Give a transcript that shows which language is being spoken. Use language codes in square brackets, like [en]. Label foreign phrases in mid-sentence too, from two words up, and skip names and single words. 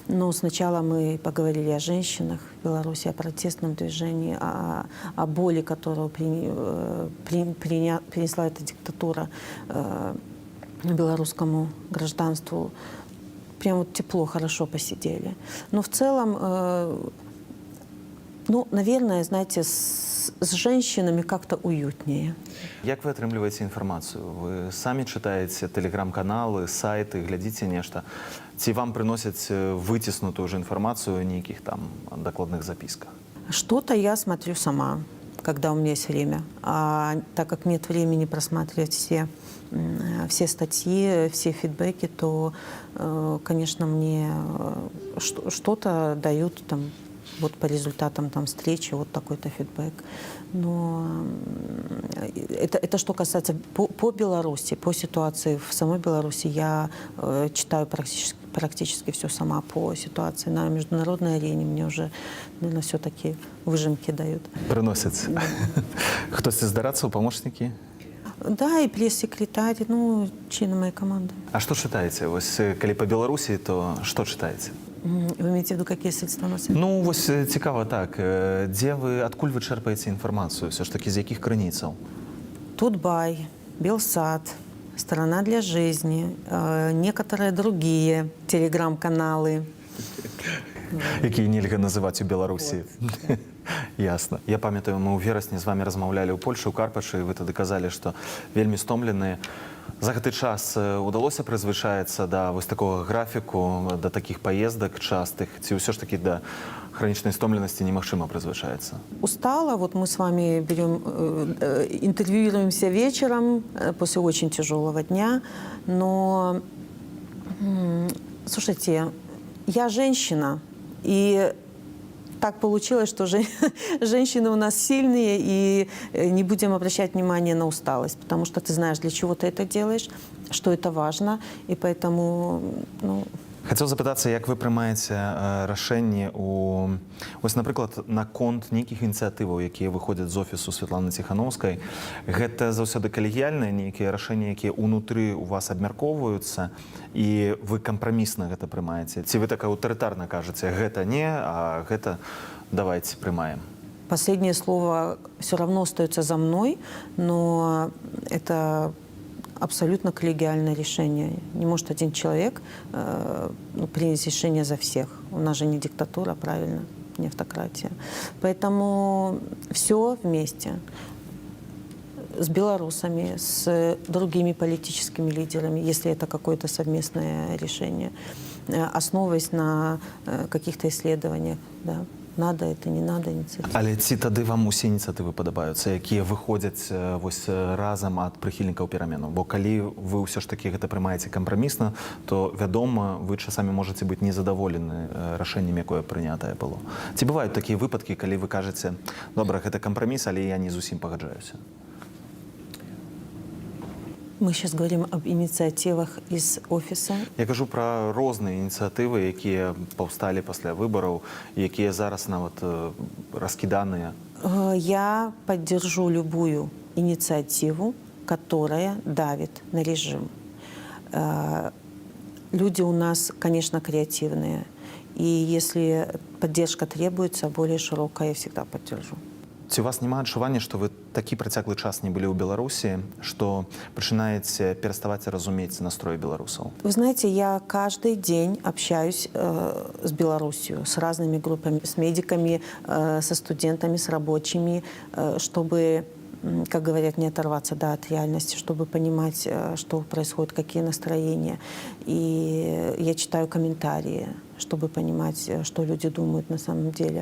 [ru] Но сначала мы поговорили о женщинах в Беларуси, о протестном движении, о боли, которую принесла эта диктатура белорусскому гражданству. Прям вот тепло, хорошо посидели. Но в целом, ну, наверное, знаете, с женщинами как-то уютнее. [be] Як вы атрымліваеце інфармацыю? Вы самі чытаеце тэлеграм-каналы, сайты, глядзіце нешта? Ці вам прыносяць выціснутую [ru] уже информацию о [be] нейкіх там [ru] докладных записках? Что-то я смотрю сама, когда у меня есть время. А так как нет времени просматривать все статьи, все фидбэки, то, конечно, мне что-то дают там, вот по результатам там встречи, вот такой-то фидбэк. Но это что касается по Беларуси, по ситуации в самой Беларуси. Я читаю практически все сама. По ситуации на международной арене мне уже, наверное, все-таки выжимки дают. [be] Прыносяць. Хтосьці з дарадцаў, памочнікі? [ru] Да, и пресс-секретарь, ну, члены моей команды. [be] А што чытаеце? Вось калі па Беларусі, то што чытаеце? [ru] Вы имеете в виду, какие средства на свет? [be] Ну, вось цікава так. Дзе вы, адкуль вы чэрпаеце інфармацыю? [ru] Все ж таки, [be] з якіх крыніцаў? Тутбай, Белсат, [ru] Страна для жизни, некоторые другие телеграм-каналы. [be] Якія нельга называць у Беларусі. Ясна. Я памятаю, мы ў верасні з вами размаўлялі ў Польшы, ў Карпачы, і вы тады казалі, што вельмі стомленыя. За гэты час удалося прызвычаецца да вось такога графіку, да такіх паездак частых, ці ўсё ж таки да хронічнай стомленасці немагчыма прызвычаецца? [ru] Устала, вот мы с вами интервьюируемся вечером после очень тяжелого дня, но, слушайте, я женщина, и так получилось, что женщины у нас сильные, и не будем обращать внимание на усталость, потому что ты знаешь, для чего ты это делаешь, что это важно, и поэтому, ну... [be] Хацеў запытацца, як вы прымаеце рашэнне у... Вось, напрыклад, наконт нейкіх ініцыятываў, якія выходзяць з офісу Святланы Ціханаўскай. Гэта заўсёды калегіяльныя нейкія рашэнні, якія ўнутры у вас абмяркоўваюцца, і вы кампрамісна гэта прымаеце? Ці вы так аўтарытарна кажаце, гэта не, а гэта давайте прымаем? [ru] Последнее слово все равно остается за мной, но это... абсолютно коллегиальное решение. Не может один человек принять решение за всех. У нас же не диктатура, правильно, не автократия. Поэтому все вместе. С белорусами, с другими политическими лидерами, если это какое-то совместное решение, основываясь на каких-то исследованиях. Да. Надо это, не надо инициатива. [be] Але ці тады вам усе ініцыятывы падабаюцца, якія выходзяць вось разам ад прыхільнікаў пераменаў? Бо калі вы ўсё ж такі гэта прымаеце кампрамісна, то, вядома, вы часамі можаце быць незадаволены рашэннем, якое прынятае было. Ці бываюць такія выпадкі, калі вы кажаце, добра, гэта кампраміс, але я не зусім пагаджаюся? [ru] Мы сейчас говорим об инициативах из офиса. [be] Я кажу пра розныя ініцыятывы, якія паўсталі пасля выбараў, якія зараз нават раскіданыя. [ru] Я поддержу любую инициативу, которая давит на режим. Люди у нас, конечно, креативные. И если поддержка требуется, более широкая, я всегда поддержу. [be] Ці у вас няма адчування, што вы такі працяглы час не былі ў Беларусі, што пачынаеце пераставаць разумець настрой беларусаў? [ru] Вы знаете, я каждый день общаюсь с Беларусью, с разными группами, с медиками, со студентами, с рабочими, чтобы, как говорят, не оторваться от реальности, чтобы понимать, что происходит, какие настроения. И я читаю комментарии, чтобы понимать, что люди думают на самом деле.